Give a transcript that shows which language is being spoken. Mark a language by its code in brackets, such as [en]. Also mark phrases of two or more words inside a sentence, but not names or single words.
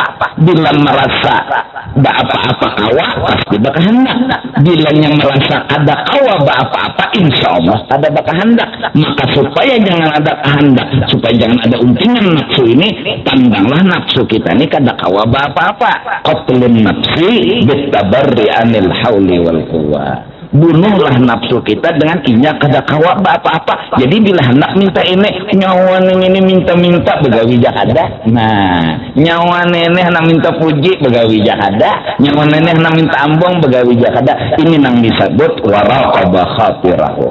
[bjn] Bila merasa apa-apa kawa pasti berkehendak. Bila yang merasa ada kawa apa-apa, [ar] إن شاء الله [bjn] ada berkehendak. Maka supaya jangan ada kehendak, supaya jangan ada untingan nafsu ini, pandanglah nafsu kita ini kada kawa apa-apa. [ar] قتل النفس بالتبري عن الحول والقوة. [bjn] Bunuhlah nafsu kita dengan inya kada kawa apa-apa. Jadi bila hendak minta ini, nyawa ini minta-minta begawi jakada. Nah, nyawa nenek hendak minta puji begawi jakada. Nyawa nenek hendak minta ambong begawi jakada. Ini nang disebut [ar] وراقب خاطره.